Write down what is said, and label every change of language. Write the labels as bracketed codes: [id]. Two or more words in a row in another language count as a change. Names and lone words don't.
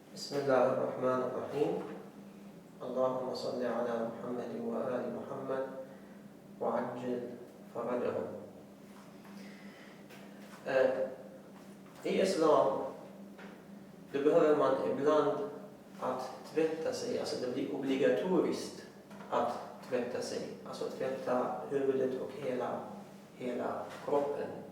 [ar] بسم الله الرحمن الرحيم. اللهم صل على محمد وآل محمد وعجل فرجهم. [sv] I islam då behöver man ibland att tvätta sig, alltså det blir obligatoriskt att tvätta sig, alltså tvätta huvudet och hela kroppen.